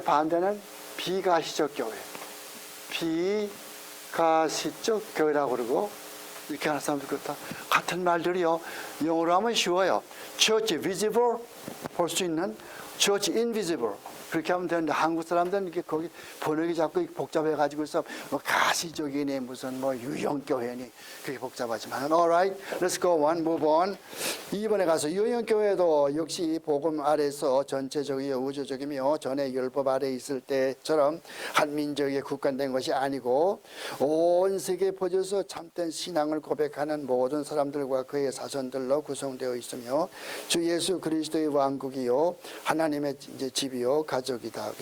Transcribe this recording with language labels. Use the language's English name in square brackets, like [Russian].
[Korean] 반대는 비가시적 교회. 비가시적 교회라고 그러고, 이렇게 하는 사람들 그렇다. 같은 말들이요. 영어로 하면 쉬워요. Church visible, 볼 수 있는. [English] Church invisible. [Korean] 그렇게 하면 되는데, 한국 사람들은 이렇게 거기 번역이 자꾸 복잡해가지고 있어. 뭐 가시적이니, 무슨 뭐 유형교회니, 그렇게 복잡하지만. [English] Alright, let's go on, move on. [Korean] 이번에 가서 유형교회도 역시 복음 아래서 전체적이요, 우주적이며 전에 율법 아래 있을 때처럼 한민족에 국한된 것이 아니고 온 세계에 퍼져서 참된 신앙을 고백하는 모든 사람들과 그의 자손들로 구성되어 있으며 주 예수 그리스도의 왕국이요, 하나님의 이제 집이요, 가족이다.